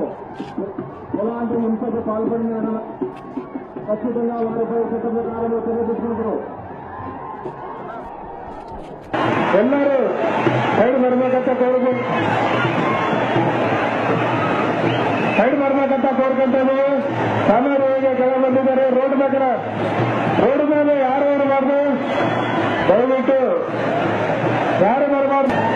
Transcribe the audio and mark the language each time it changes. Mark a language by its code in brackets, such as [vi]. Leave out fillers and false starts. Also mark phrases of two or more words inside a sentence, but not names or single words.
[te] ఎలాంటి హింసకు పాల్పడిన ఖచ్చితంగా వారిపై చట్ట ప్రకారంలో చర్య తీసుకుంటారు. [kn] ಎಲ್ಲರೂ ಸೈಡ್ ಬರ್ಬೇಕಂತ ಕೋರ್ಕೊಂತಾನೆ ಸಾಮಾನ್ಯವಾಗಿ ಕೆಳ ಬಂದಿದ್ದಾರೆ. ರೋಡ್ ಮೇಲೆ ಯಾರು ಇರಬಾರ್ದು, ದಯವಿಟ್ಟು ಯಾರು ಬರಬಾರ್ದು.